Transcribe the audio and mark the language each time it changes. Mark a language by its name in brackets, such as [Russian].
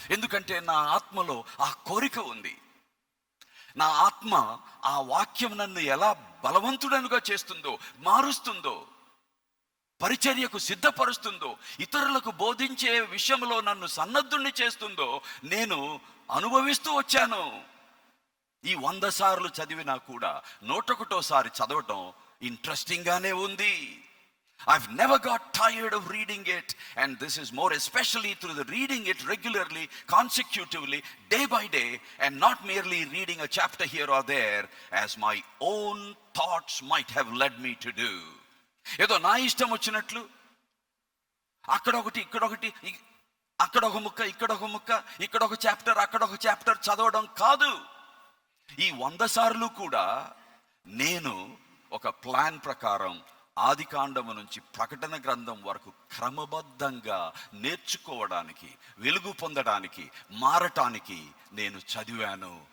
[Telugu] ఎందుకంటే నా ఆత్మలో ఆ కోరిక ఉంది. నా ఆత్మ ఆ వాక్యం నన్ను ఎలా బలవంతుడనుగా చేస్తుందో, మారుస్తుందో, పరిచర్యకు సిద్ధపరుస్తుందో, ఇతరులకు బోధించే విషయంలో నన్ను సన్నద్ధుణ్ణి చేస్తుందో నేను అనుభవిస్తూ వచ్చాను. ఈ 100 సార్లు చదివినా కూడా 101 చదవటం ఇంట్రెస్టింగ్ గానే ఉంది. [English] I've never got tired of reading it, and this is more especially through the reading it regularly, consecutively, day by day, and not merely reading a chapter here or there as my own thoughts might have led me to do. [Telugu] ఏదో నా ఇష్టం వచ్చినట్లు అక్కడ ఒకటి ఇక్కడ ఒకటి, అక్కడ ఒక ముక్క ఇక్కడ ఒక ముక్క, ఇక్కడ ఒక చాప్టర్ అక్కడ ఒక చాప్టర్ చదవడం కాదు. ఈ 100 సార్లు కూడా నేను ఒక ప్లాన్ ప్రకారం ఆదికాండము నుంచి ప్రకటన గ్రంథం వరకు క్రమబద్ధంగా నేర్చుకోవడానికి, వెలుగు పొందడానికి, మారటానికి నేను చదివాను.